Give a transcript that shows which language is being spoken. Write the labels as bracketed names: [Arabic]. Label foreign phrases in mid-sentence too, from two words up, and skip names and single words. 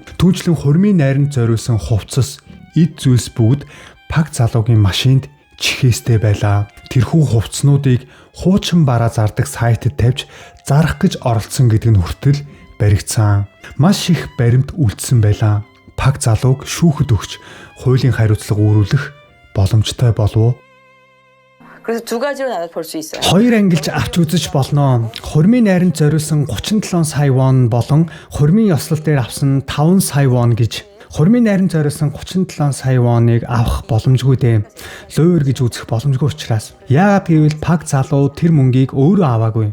[Mongolian] Түүнчлэн хурмын найранд зориулсан хувцас, эд зүйлс бүгд Пак залуугийн машинд чихээстэй байлаа. Тэрхүү хувцснуудыг хуучин бараа зардаг сайтэд тавьж зарах гэж оролцсон гэдэг нь хүртэл баригдсан. Маш их баримт үлдсэн байлаа. Пак залууг шүүхэд өгч хуулийн хариуцлага үүрүүлэх боломжтой болов уу? [Korean] 그래서 두 가지로 나눠 볼 수 있어요. [Mongolian] Хоёр ангилж авч үзэж болно. Хурмын найранд зориулсан 37 сая вон болон хурмын ёслол дээр авсан 5 сая вон гэж. Хурмын найранд зориулсан 37 сая воныг авах боломжгүй дээ. Луур гэж үзэх боломжгүй учраас. Яагаад гэвэл Пак залуу тэр мөнгийг өөрөө аваагүй.